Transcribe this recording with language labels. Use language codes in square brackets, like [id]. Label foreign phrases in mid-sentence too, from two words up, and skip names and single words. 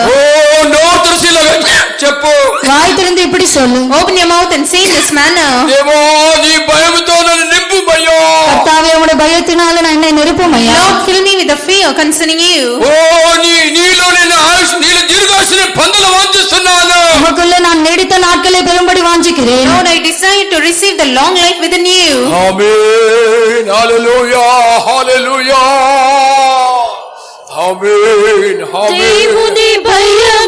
[te] ఓ నోరు తెరిచి చెప్పు, [ta] வாய் திறந்து இப்படி சொல்லு, [en] open your mouth and say in this manner, [te] దేవా నీ భయముతో నన్ను నింపుమయ్యా. [ta] கர்த்தாவே உம்முடைய பயத்தினால நான் என்னை நிரப்புமையா. [en] Lord, fill me with the fear concerning you. [te] ఓ నీలో నేను నీలో దీర్ఘాయుష్ని పొందల వాంఛిస్తున్నాను. [ta] உமக்குள்ள நான் நீடித்த நாட்களை பெறும்படி வாஞ்சிக்கிறேன். [en] Lord, I desire to receive the long life within you. [te] ఆమేన్ హల్లెలూయా హల్లెలూయా ఆమేన్ ఆమేన్. దేవుని భయ